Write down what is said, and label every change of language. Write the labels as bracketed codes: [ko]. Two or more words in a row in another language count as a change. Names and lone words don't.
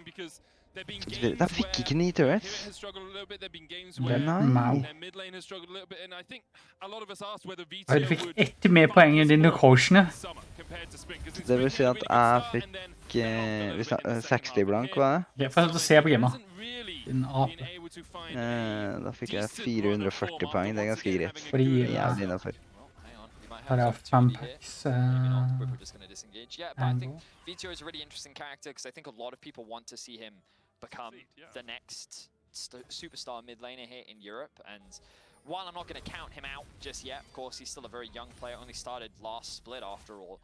[no] De fikk ikke 9 turrets. Nei. Du fikk 1 mer poeng enn dine coachene. Det vil si at jeg fikk 60 blank, hva er det? Jeg får se på gamet. Din ape. Da fikk jeg 440 poeng, det er ganske greit. Fordi Jævlig innenfor. Her er 5 packs. [en] Yeah, but I think Vito is a really interesting character because I think a lot of people want to see him become the next superstar mid laner here in Europe. And while I'm not going to count him out just yet, of course, he's still a very young player, only started last split after all.